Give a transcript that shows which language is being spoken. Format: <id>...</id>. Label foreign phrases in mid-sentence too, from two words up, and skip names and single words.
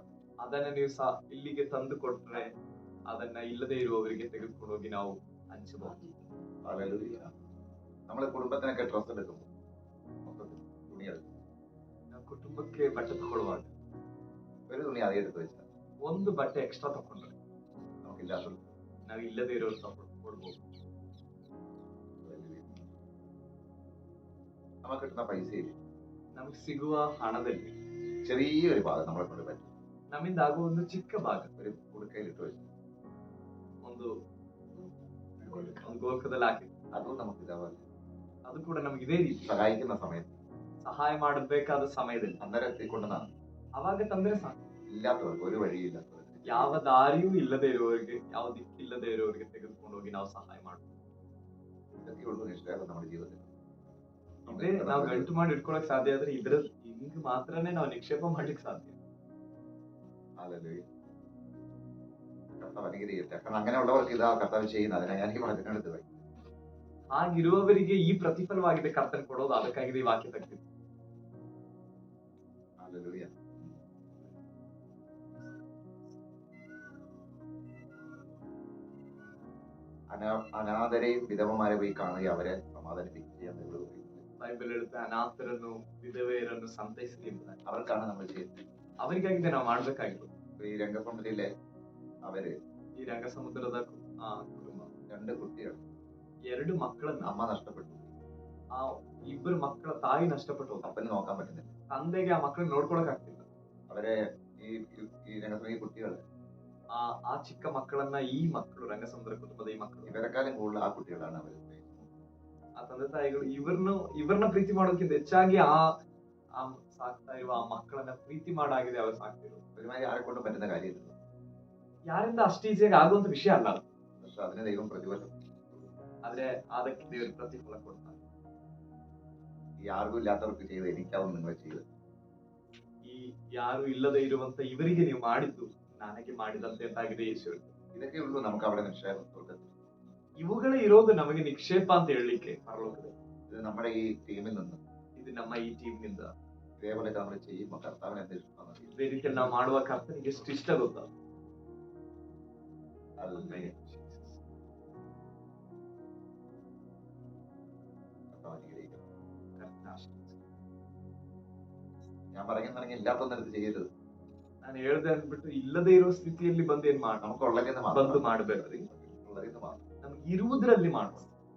<kn>ಅದನ್ನ ನೀವು ಇಲ್ಲಿಗೆ ತಂದು ಕೊಟ್ರೆ ಅದನ್ನ ಇಲ್ಲದೆ ಇರುವವರಿಗೆ ತೆಗೆದುಕೊಂಡು ಹೋಗಿ ನಾವು ಹಂಚಬಹುದು.</kn> <ml>നമ്മൾ കുടുംബത്തിനൊക്കെ ഡ്രസ് എടുക്കുമ്പോൾ തുണി എടുക്കും.</ml> <kn>ನಾವು ಕುಟುಂಬಕ್ಕೆ ಬಟ್ಟೆ ತಗೊಳ್ಳುವಾಗ</kn> <ml>ഒരു തുണി അതേ എടുത്ത് വെച്ചാൽ</ml> <kn>ಒಂದು ಬಟ್ಟೆ ಎಕ್ಸ್ಟ್ರಾ ತಕೊಂಡ್ರೆ</kn> <ml>നമുക്കില്ലാത്തവർക്ക്</ml> <kn>ನಾವು ಇಲ್ಲದೆ ಇರೋರು ಕೊಡ್ಬೋದು.</kn> <ml>നമുക്ക് കിട്ടുന്ന പൈസയിൽ</ml> <kn>ನಮಗೆ ಸಿಗುವ ಹಣದಲ್ಲಿ</kn> <ml>ചെറിയൊരു ഭാഗം നമ്മളെ കൊണ്ട് പറ്റും.</ml> <kn>ನಮ್ಮಿಂದ ಆಗುವ ಒಂದು ಚಿಕ್ಕ ಭಾಗ</kn> <ml>ഒരു കുടുക്കയിലിട്ട് വെച്ചു</ml> <kn>ಒಂದು ಗೋಲ್ಕದಲ್ಲಿ ಹಾಕಿ</kn> <ml>അതും നമുക്ക് ഇതാവാൻ</ml> <kn>ಅದು ಕೂಡ ನಮ್ಗೆ ಇದೇ ರೀತಿ</kn> <ml>സഹായിക്കുന്ന സമയത്ത്</ml> <kn>ಸಹಾಯ ಮಾಡಬೇಕಾದ ಸಮಯದಲ್ಲಿ</kn> <ml>അന്നേരം എത്തിക്കൊണ്ടെന്നാണ്</ml> <kn>ಅವಾಗ ತಂದ್ರೆ ಸಾಕು.</kn> <ml>ഇല്ലാത്തവർക്ക് ഒരു വഴിയില്ലാത്തവർക്ക്</ml> <kn>ಯಾವ ದಾರಿಯೂ ಇಲ್ಲದೆ ಇರುವವರಿಗೆ, ಯಾವ ದಿಕ್ಕಿಲ್ಲದೆ ಇರುವವರಿಗೆ ತೆಗೆದುಕೊಂಡು ಹೋಗಿ ನಾವು ಸಹಾಯ ಮಾಡ್ತೀವಿ.</kn> <ml>ഇതൊക്കെ ഉള്ളൂ നിഷ്ഠാപം നമ്മുടെ ജീവിതത്തിൽ.</ml> <kn>ಇದೇ ನಾವು ಗಂಟು ಮಾಡಿ ಇಟ್ಕೊಳಕ್ ಸಾಧ್ಯ ಆದ್ರೆ ಇದ್ರ ಹಿಂಗ್ ಮಾತ್ರನೇ ನಾವು ನಿಕ್ಷೇಪ ಮಾಡ್ಲಿಕ್ಕೆ ಸಾಧ್ಯ.</kn> <ml>ഹല്ലേലൂയ. കർത്താവ് അനുഗ്രഹിക്കട്ടെ. കാരണം അങ്ങനെയുള്ളവർക്ക് ഇതാ കർത്താവ് ചെയ്യുന്നത്. അതിനാ ഞാൻ ഈ വചനമെടുത്ത് പോയി.</ml> <kn>ಹಾಗಿರುವವರಿಗೆ ಈ ಪ್ರತಿಫಲವಾಗಿದೆ ಕರ್ತನ್ ಕೊಡೋದು. ಅದಕ್ಕಾಗಿದೆ ಈ ವಾಕ್ಯ ತೆಗೆದಿದ್ದು.</kn> <ml>ഹല്ലേലൂയ. അനാഥരെയും വിധവമാരെ പോയി കാണുക, അവരെ സമാധാനിപ്പിക്കുക.</ml> <kn>ಬೈಬಲ್ ಹೇಳುತ್ತೆ, ಅನಾಥರನ್ನು ವಿಧವೆಯರನ್ನು ಸಂತೈಸಿ ಎಂಬುದಾಗಿ.</kn> <ml>അവർക്കാണ് നമ്മൾ ചെയ്യുന്നത്.</ml> <kn>ಅವರಿಗಾಗಿದೆ ನಾವು ಮಾಡ್ಬೇಕಾಗಿತ್ತು.</kn> <ml>ഈ രംഗസമുദ്രയിലെ അവര്</ml> <kn>ಈ ರಂಗ ಸಮುದ್ರದ ಕುಟುಂಬ</kn> <ml>2 കുട്ടികൾ,</ml> <kn>2 ಮಕ್ಕಳನ್ನ,</kn> <ml>അമ്മ നഷ്ടപ്പെട്ടു,</ml> <kn>ಆ 2 ಮಕ್ಕಳ ತಾಯಿ ನಷ್ಟപ്പെട്ടു ಹೋದ.</kn> <ml>അപ്പന് നോക്കാൻ പറ്റുന്നില്ല.</ml> <kn>ತಂದೆಗೆ ಆ ಮಕ್ಕಳನ್ನ ನೋಡ್ಕೊಳಕ್ ಆಗ್ತಿಲ್ಲ.</kn> <ml>അവരെ ഈ രംഗസമുദ്ര ഈ കുട്ടികള്</ml> <kn>ಆ ಚಿಕ್ಕ ಮಕ್ಕಳನ್ನ ಈ ಮಕ್ಕಳು, ರಂಗಸಮುದ್ರ ಕುಟುಂಬದ ಈ ಮಕ್ಕಳು,</kn> <ml>ഇവരെക്കാളും കൂടുതൽ ആ കുട്ടികളാണ് അവർ.</ml> <kn>ಆ ತಂದೆ ತಾಯಿಗಳು ಇವ್ರನ್ನ ಪ್ರೀತಿ ಮಾಡೋದಕ್ಕಿಂತ ಹೆಚ್ಚಾಗಿ ಆ ಸಾಕ್ತಾ ಇರುವ ಆ ಮಕ್ಕಳನ್ನ ಪ್ರೀತಿ ಮಾಡಾಗಿದೆ ಅವ್ರು ಸಾಕ್ತಿರೋದು.</kn> <ml>ഒരുമാതിരി ആരെ കൊണ്ടും പറ്റുന്ന കാര്യമില്ല.</ml> <kn>ಯಾರಿಂದ ಅಷ್ಟು ಈಸಿಯಾಗಿ ಆಗುವಂತ ವಿಷಯ ಅಲ್ಲ ಅದು.</kn> <ml>പക്ഷെ അതിന് ദൈവം പ്രതിഫലം,</ml> <kn>ಆದ್ರೆ ಅದಕ್ಕೆ ದೇವರು ಪ್ರತಿಫಲ ಕೊಡ್ತಾರೆ.</kn> <ml>ഈ ആർക്കും ഇല്ലാത്തവർക്ക് ചെയ്ത് എനിക്കാവും നിങ്ങൾ ചെയ്ത്.</ml> <kn>ಈ ಯಾರು ಇಲ್ಲದೆ ಇರುವಂತ ಇವರಿಗೆ ನೀವು ಮಾಡಿದ್ದು ನನಗೆ ಮಾಡಿದಂತೆ ಅಂತಾಗಿದೆ ಯೇಸು.</kn> <ml>ഇതൊക്കെ ഉള്ളൂ നമുക്ക് അവിടെ നിക്ഷേപം.</ml> <kn>ಇವುಗಳೇ ಇರೋದು ನಮಗೆ ನಿಕ್ಷೇಪ ಅಂತ ಹೇಳಲಿಕ್ಕೆ ಪರಲೋಕದಲ್ಲಿ.</kn> <ml>ഇത് നമ്മുടെ ഈ ടീമിൽ നിന്ന്</ml> <kn>ಇದು ನಮ್ಮ ಈ ಟೀಮ್ ನಿಂದ</kn> <ml>ഇതേപോലെ നമ്മൾ ചെയ്യുമ്പോൾ കർത്താവിന് എന്ത് ഇഷ്ടമാണ്.</ml> <kn>ಇದೇ ರೀತಿಯಲ್ಲಿ ನಾವು ಮಾಡುವ ಕರ್ತನಿಗೆ ಎಷ್ಟು ಇಷ್ಟ ಗೊತ್ತಾ?</kn> <ml>ഞാൻ പറയുന്നുണ്ടെങ്കിൽ ഇല്ലാത്തൊന്നെടുത്ത് ചെയ്യരുത്.</ml> <kn>ನಾನು ಹೇಳ್ದೆ ಅಂದ್ಬಿಟ್ಟು ಇಲ್ಲದೆ ಇರೋ ಸ್ಥಿತಿಯಲ್ಲಿ ಬಂದು ಏನ್ ಮಾಡ</kn> <ml>നമുക്കുള്ളതിന്</ml> <kn>ಬಂದು ಮಾಡ್ಬೇಡ್ರಿ.</kn> <ml>ഉള്ളതിന് മാത്രം</ml> <kn>ನಮ್ಗೆ ಇರುವುದರಲ್ಲಿ ಮಾಡ್ಬೇಕು.</kn>